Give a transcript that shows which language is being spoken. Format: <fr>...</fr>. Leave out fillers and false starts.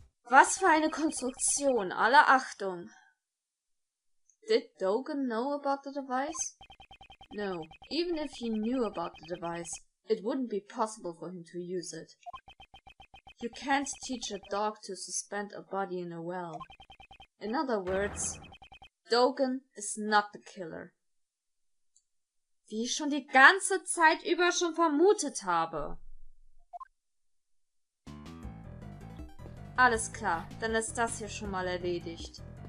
<de>Was für eine Konstruktion, alle Achtung.</de> <en>Did Dogan know about the device? No, even if he knew about the device, it wouldn't be possible for him to use it. You can't teach a dog to suspend a body in a well. In other words, Dogen is not the killer.</en> <de>Wie ich schon die ganze Zeit über schon vermutet habe. Alles klar, dann ist das hier schon mal erledigt.</de>